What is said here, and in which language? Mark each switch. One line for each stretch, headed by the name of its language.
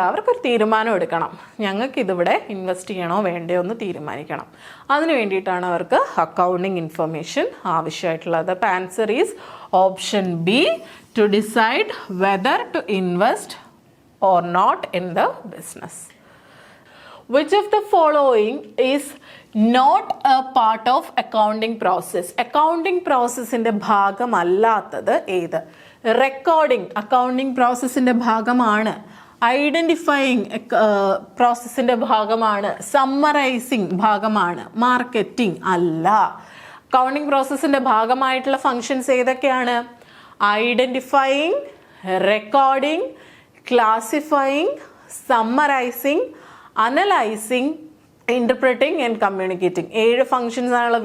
Malayalam: അവർക്കൊരു തീരുമാനം എടുക്കണം. ഞങ്ങൾക്ക് ഇതിവിടെ ഇൻവെസ്റ്റ് ചെയ്യണോ വേണ്ടയോ എന്ന് തീരുമാനിക്കണം. അതിന് വേണ്ടിയിട്ടാണ് അവർക്ക് അക്കൗണ്ടിങ് ഇൻഫർമേഷൻ ആവശ്യമായിട്ടുള്ളത്.
English: അപ്പോൾ answer is option B, to decide whether to invest or not in the business. Which of the following is not a part of accounting process?
Malayalam: Accounting processന്റെ ഭാഗമല്ലാത്തത് ഏത്? റെക്കോർഡിംഗ് അക്കൗണ്ടിംഗ് പ്രോസസ്സിന്റെ ഭാഗമാണ്. ഐഡന്റിഫൈയിങ് പ്രോസസ്സിന്റെ ഭാഗമാണ്. Summarising ഭാഗമാണ്. Marketing അല്ല. Accounting പ്രോസസ്സിന്റെ ഭാഗമായിട്ടുള്ള functions ഏതൊക്കെയാണ്? Identifying, recording, classifying, summarising, analysing, interpreting and communicating. 7 functions ആണല്ലോ.